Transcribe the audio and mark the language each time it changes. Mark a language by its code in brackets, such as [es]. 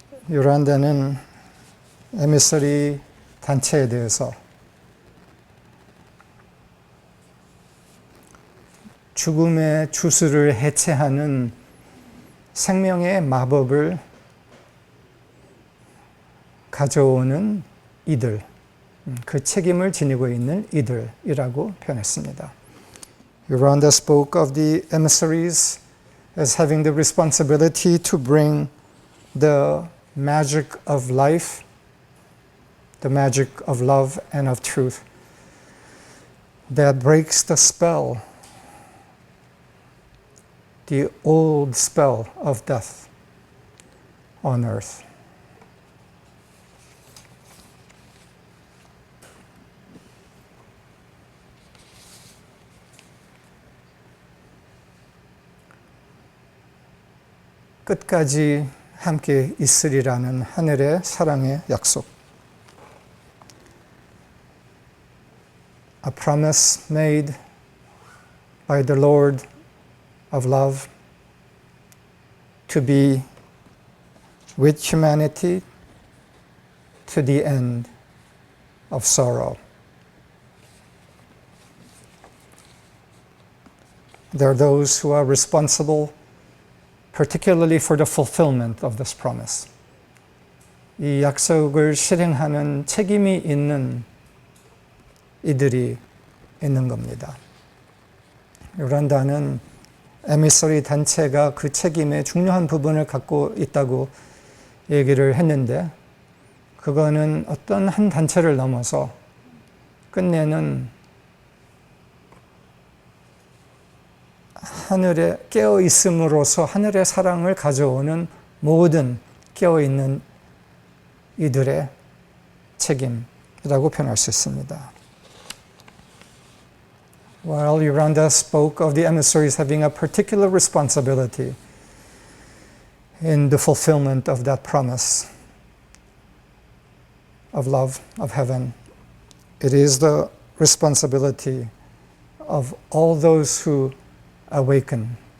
[ko] 요란다는 에미서리 단체에 대해서 죽음의 주술을 해체하는 생명의 마법을 가져오는 이들, 그 책임을 지니고 있는 이들이라고 표현했습니다. [en] Yoranda spoke of the emissaries as having the responsibility to bring the magic of life, the magic of love and of truth that breaks the spell, the old spell of death on earth. [ko] 끝까지 함께 있으리라는 하늘의 사랑의 약속. [en] A promise made by the Lord of love to be with humanity to the end of sorrow. There are those who are responsible particularly for the fulfillment of this promise. [ko] 이 약속을 실행하는 책임이 있는 이들이 있는 겁니다. 요란다는 에미서리 단체가 그 책임의 중요한 부분을 갖고 있다고 얘기를 했는데 그거는 어떤 한 단체를 넘어서 끝내는 하늘에 깨어 있음으로써 하늘의 사랑을 가져오는 모든 깨어 있는 이들의 책임이라고 표현할 수 있습니다. [en] While Yoranda spoke of the emissaries having a particular responsibility in the fulfillment of that promise of love, of heaven, it is the responsibility of all those who awaken